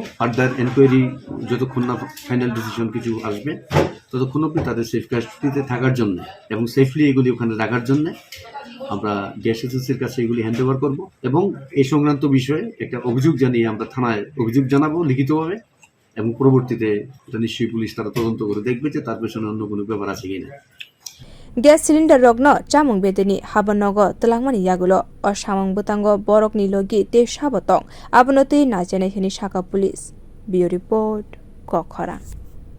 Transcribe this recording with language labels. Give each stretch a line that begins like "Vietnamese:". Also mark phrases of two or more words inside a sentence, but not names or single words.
English: further enquiry
Bangla: যতক্ষণ না
English: final decision
Bangla: কিছু আসবে ততক্ষণ অব্দি তাদের
English: safe custody
Bangla: থাকার জন্য এবং সেফলি এগুলি ওখানে রাখার জন্য আমরা গ্যাস এজেন্সির কাছে এগুলি
English: hand over
Bangla: করবো এবং এই সংক্রান্ত বিষয়ে একটা অভিযোগ জানিয়ে আমরা থানায় অভিযোগ জানাবো লিখিতভাবে এবং পরবর্তীতে এটা নিশ্চয়ই পুলিশ তারা তদন্ত করে দেখবে যে তার পেছনে অন্য কোনো ব্যাপার আছে কিনা।
English: gas cylinder
Kok Borok: rogno chamung bedeni habanogo talangmani yagulo o samung butango borokni logi te sabotong abnoti najene hini Shaka police. Bio report Kokhara।